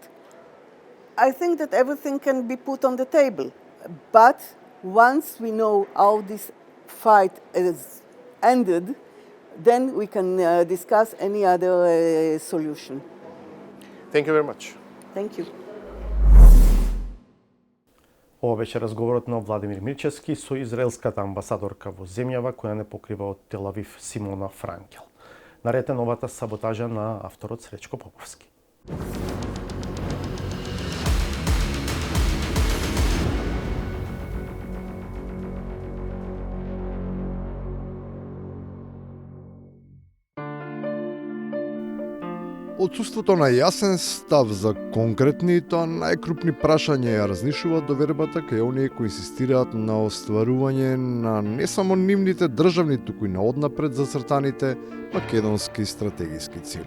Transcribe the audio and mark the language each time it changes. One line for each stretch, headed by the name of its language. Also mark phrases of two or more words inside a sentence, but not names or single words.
English: I think that everything can be put on the table, but once we know how this fight ended, then we can discuss any other solution. Thank you very much. Thank you.
Macedonian: Ова беше разговорот на Владимир Мирчевски со израелската амбасадорка во земјава која не покрива од Тел Авив Симона Франкел. Наред е новата саботажа на авторот Сречко Поповски. Отсуството на јасен став за конкретни и тоа најкрупни прашања ја разнишува довербата кај оние кои инсистираат на остварување на не само нивните државни, туку и на однапред зацртаните македонски стратегиски цели.